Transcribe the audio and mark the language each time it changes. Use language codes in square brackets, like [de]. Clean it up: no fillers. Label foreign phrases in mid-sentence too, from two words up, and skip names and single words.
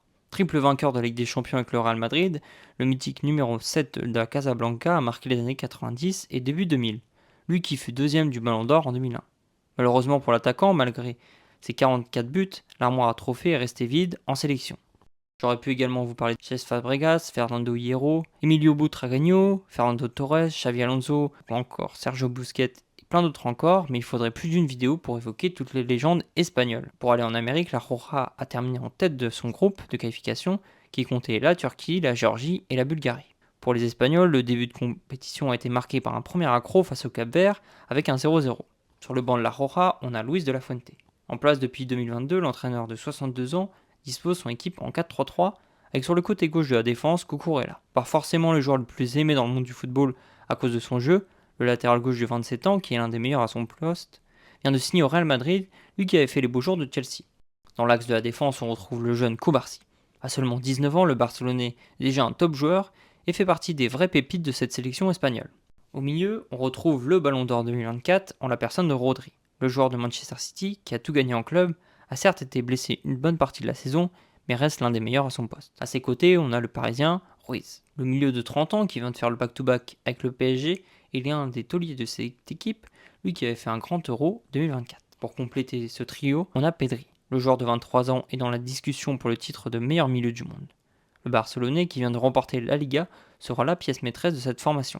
[fr] Triple vainqueur de la Ligue des Champions avec le Real Madrid, le mythique numéro 7 de la Casablanca a marqué les années 90 et début 2000, lui qui fut 2ème du Ballon d'Or en 2001. Malheureusement pour l'attaquant, malgré ses 44 buts, l'armoire à trophées est restée vide en sélection. J'aurais pu également vous parler de Cesc Fabregas, Fernando Hierro, Emilio Butragueño, Fernando Torres, Xavi Alonso, ou encore Sergio Busquets et plein d'autres encore, mais il faudrait plus d'une vidéo pour évoquer toutes les légendes espagnoles. Pour aller en Amérique, la Roja a terminé en tête de son groupe de qualification qui comptait la Turquie, la Géorgie et la Bulgarie. Pour les Espagnols, le début de compétition a été marqué par un premier accro face au Cap-Vert avec un 0-0. Sur le banc de la Roja, on a Luis de la Fuente. En place depuis 2022, l'entraîneur de 62 ans dispose son équipe en 4-3-3 avec sur le côté gauche de la défense Cucurella. Pas forcément le joueur le plus aimé dans le monde du football à cause de son jeu, le latéral gauche de 27 ans, qui est l'un des meilleurs à son poste, vient de signer au Real Madrid, lui qui avait fait les beaux jours de Chelsea. Dans l'axe de la défense, on retrouve le jeune Cubarsí. À seulement 19 ans, le Barcelonais est déjà un top joueur et fait partie des vraies pépites de cette sélection espagnole. Au milieu, on retrouve le Ballon d'Or 2024 en la personne de Rodri. Le joueur de Manchester City, qui a tout gagné en club, a certes été blessé une bonne partie de la saison, mais reste l'un des meilleurs à son poste. A ses côtés, on a le Parisien Ruiz. Le milieu de 30 ans qui vient de faire le back-to-back avec le PSG et l'un des tauliers de cette équipe, lui qui avait fait un grand Euro 2024. Pour compléter ce trio, on a Pedri. Le joueur de 23 ans est dans la discussion pour le titre de meilleur milieu du monde. Le Barcelonais qui vient de remporter la Liga sera la pièce maîtresse de cette formation.